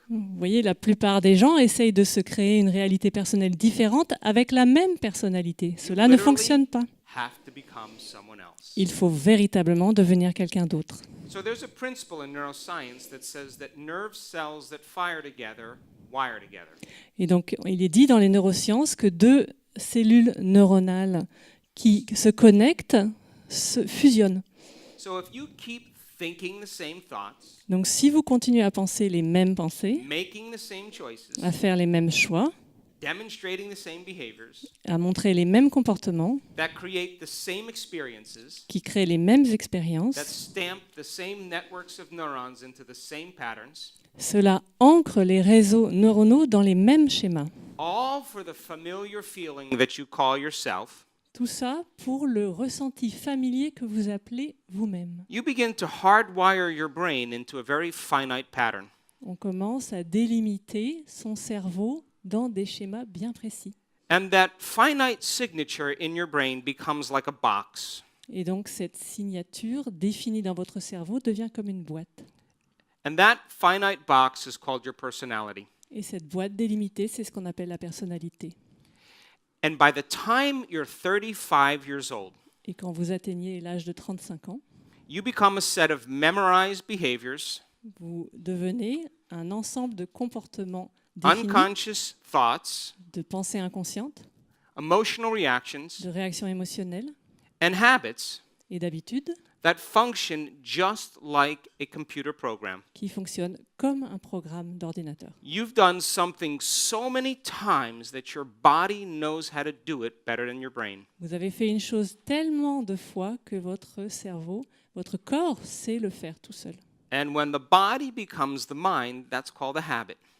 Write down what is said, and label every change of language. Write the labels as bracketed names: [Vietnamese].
[French] Vous voyez, la plupart des gens essayent de se créer une réalité personnelle différente avec la même personnalité. Cela ne fonctionne pas. [English] Have to become someone else. [French] Il faut véritablement devenir quelqu'un d'autre. [English] So there's a principle in neuroscience that says that nerve cells that fire together wire together. [French] Et donc, il est dit dans les neurosciences que deux cellules neuronales qui se connectent se fusionnent. [English] So if you keep thinking the same thoughts, [French] Donc, si vous continuez à penser les mêmes pensées, [English] making the same choices, [French] à faire les mêmes choix, [English] demonstrating the same behaviors, [French] à montrer les mêmes comportements, [English] that create the same experiences, [French] qui créent les mêmes [English] that [French] expériences, [English] stamp the same networks of neurons into the same patterns, [French] cela ancre les réseaux neuronaux dans les mêmes schémas. [English] all for the familiar feeling that you call yourself, [French] Tout ça pour le ressenti familier que vous appelez vous-même. [English] you begin to hardwire your brain into a very finite pattern. [French] On commence à délimiter son cerveau dans des schémas bien précis. [English] And that finite signature in your brain becomes like a box. [French] Et donc cette signature définie dans votre cerveau devient comme une boîte. [English] And that finite box is called your personality. [French] Et cette boîte délimitée, c'est ce qu'on appelle la personnalité. [English] And by the time you're 35 years old, [French] Et quand vous atteignez l'âge de 35 ans, [English] you become a set of memorized behaviors, [French] vous devenez un ensemble de comportements définis, [English] unconscious thoughts, [French] de pensées inconscientes, [English] emotional reactions, [French] de réactions émotionnelles [English] and habits [French] et d'habitudes [English] that function just like a computer program. [French] qui fonctionnent comme un programme d'ordinateur. [English] You've done something so many times that your body knows how to do it better than your brain. [French] Vous avez fait une chose tellement de fois que votre cerveau, votre corps sait le faire tout seul. [English] And when the body becomes the mind, that's called a habit.